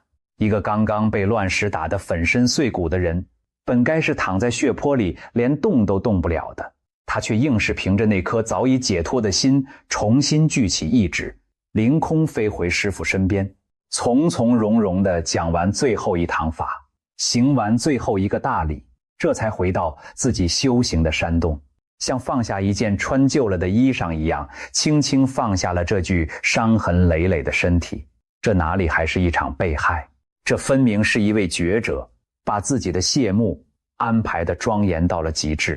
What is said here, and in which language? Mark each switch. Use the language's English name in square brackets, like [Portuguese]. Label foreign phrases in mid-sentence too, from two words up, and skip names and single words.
[Chinese] 一個剛剛被亂石打得粉身碎骨的人，本該是躺在血泊裡連動都動不了的，他卻硬是憑着那顆早已解脫的心，重新聚起意志，凌空飛回師父身邊，從從容容地講完最後一堂法，行完最後一個大禮，這才回到自己修行的山洞。像放下一件穿舊了的衣裳一樣，輕輕放下了這具傷痕累累的身體。這哪裡還是一場被害？這分明是一位覺者把自己的謝幕安排得莊嚴到了極致。